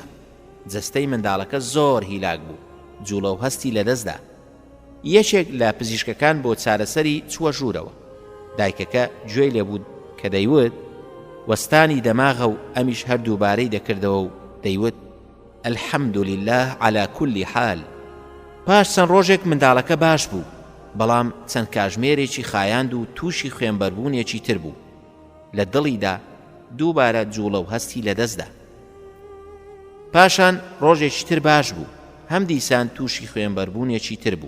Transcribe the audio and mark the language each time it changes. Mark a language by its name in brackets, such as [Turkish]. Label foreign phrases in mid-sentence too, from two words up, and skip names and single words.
[Central Kurdish] جەستەی منداڵەکە زۆر هیلاک بوو، جوڵە و هەستی لەدەستدا. یەکێک لە پزیشکەکان بۆ چارەسەری چووە ژوورەوە. دایکەکە گوێی لێبوو کە دەیوت وەستانی دەماغە و ئەمیش هەردووبارەی دەکردەوە و دەیوت [Arabic] الحەمدولله على كل حال. [Central Kurdish] پاش چەند ڕۆژێک منداڵەکە باش بوو، بەڵام چەند کاژمێرێکی خایاند و تووشی خوێنبەربوونێکی تر بوو. لە دڵیدا دووبارە جوڵە و هەستی لەدەستدا. پاشان ڕۆژێکی تر باش بوو، هەم دیسان تووشی خوێنبەربوونێکی تر بوو.